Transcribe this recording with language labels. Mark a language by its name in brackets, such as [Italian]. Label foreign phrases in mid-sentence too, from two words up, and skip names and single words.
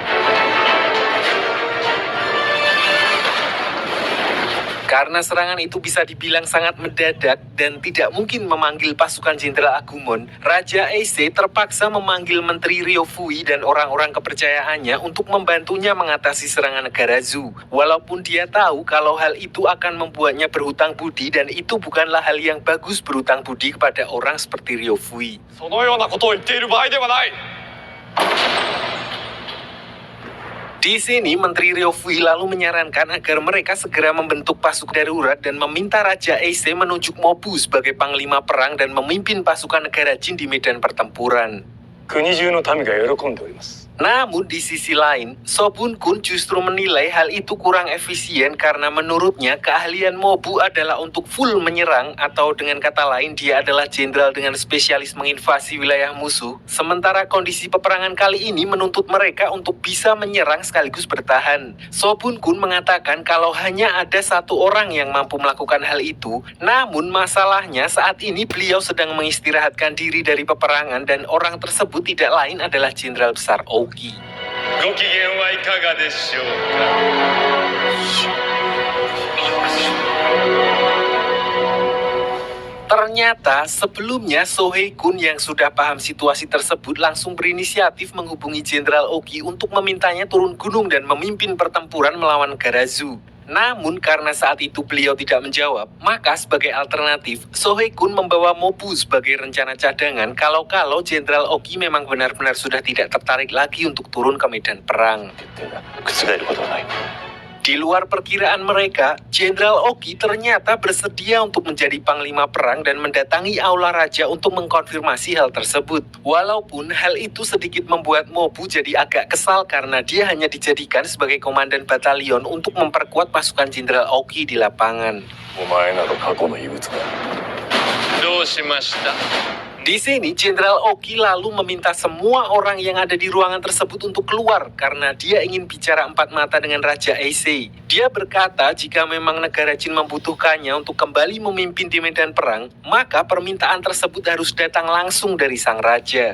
[Indonesian] Karena serangan itu bisa dibilang sangat mendadak dan tidak mungkin memanggil pasukan Jenderal Agumon, Raja Eise terpaksa memanggil Menteri Ryofui dan orang-orang kepercayaannya untuk membantunya mengatasi serangan negara Zhou. Walaupun dia tahu kalau hal itu akan membuatnya berhutang budi, dan itu bukanlah hal yang bagus berhutang budi kepada orang seperti Ryofui. [Japanese] そのようなことを言っている場合ではない。 [Indonesian] Di sini, Menteri Ryofui lalu menyarankan agar mereka segera membentuk pasukan darurat dan meminta Raja Eise menunjuk Mobu sebagai panglima perang dan memimpin pasukan negara Jin di medan pertempuran. [Japanese] 国中の民が喜んでおります。 [Indonesian] Namun di sisi lain, Sobun Kun justru menilai hal itu kurang efisien karena menurutnya keahlian Mobu adalah untuk full menyerang, atau dengan kata lain dia adalah jenderal dengan spesialis menginvasi wilayah musuh, sementara kondisi peperangan kali ini menuntut mereka untuk bisa menyerang sekaligus bertahan. Sobun Kun mengatakan kalau hanya ada satu orang yang mampu melakukan hal itu, namun masalahnya saat ini beliau sedang mengistirahatkan diri dari peperangan dan orang tersebut tidak lain adalah Jenderal Besar Ogi. [Japanese] ご機嫌はいかがでしょうか。 [Indonesian] Ternyata sebelumnya Sohei Kun yang sudah paham situasi tersebut langsung berinisiatif menghubungi Jenderal Ogi untuk memintanya turun gunung dan memimpin pertempuran melawan negara Zhou. Namun karena saat itu beliau tidak menjawab, maka sebagai alternatif, Sohei Kun membawa Mobu sebagai rencana cadangan kalau-kalau Jenderal Ogi memang benar-benar sudah tidak tertarik lagi untuk turun ke medan perang. [Japanese] 覆ることはない。 [Indonesian] Di luar perkiraan mereka, Jenderal Ogi ternyata bersedia untuk menjadi panglima perang dan mendatangi Aula Raja untuk mengkonfirmasi hal tersebut. Walaupun hal itu sedikit membuat Mobu jadi agak kesal karena dia hanya dijadikan sebagai komandan batalion untuk memperkuat pasukan Jenderal Ogi di lapangan. [Japanese] お前など過去の異物だ。どうしました？ [Indonesian] Di sini, Jenderal Ogi lalu meminta semua orang yang ada di ruangan tersebut untuk keluar karena dia ingin bicara empat mata dengan Raja Eise. Dia berkata jika memang negara Jin membutuhkannya untuk kembali memimpin di medan perang, maka permintaan tersebut harus datang langsung dari sang raja.